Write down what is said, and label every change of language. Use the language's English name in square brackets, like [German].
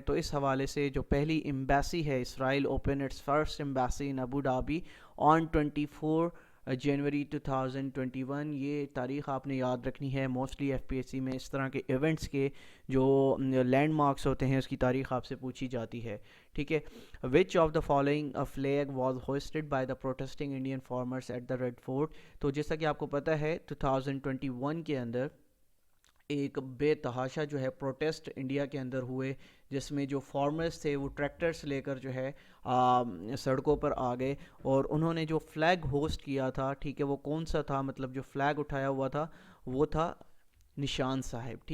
[Urdu] تو اس حوالے سے جو پہلی ایمبیسی ہے، [English] Israel open its first embassy in Abu Dhabi on 24 January 2021. [Urdu] یہ تاریخ آپ نے یاد رکھنی ہے. Mostly F P S C میں اس طرح کے ایونٹس کے جو لینڈ مارکس ہوتے ہیں اس کی تاریخ آپ سے پوچھی جاتی ہے. ٹھیک ہے. [English] Which of the following flag was hoisted by the protesting Indian farmers at the Red Fort. [Urdu] تو جیسا کہ آپ کو پتہ ہے 2021 کے اندر ایک بے تحاشا جو ہے پروٹیسٹ انڈیا کے اندر ہوئے، جس میں جو فارمرز تھے وہ ٹریکٹرز لے کر جو ہے سڑکوں پر آ گئے، اور انہوں نے جو فلیگ ہوسٹ کیا تھا، ٹھیک ہے، وہ کون سا تھا، مطلب جو فلیگ اٹھایا ہوا تھا وہ تھا نشان صاحب.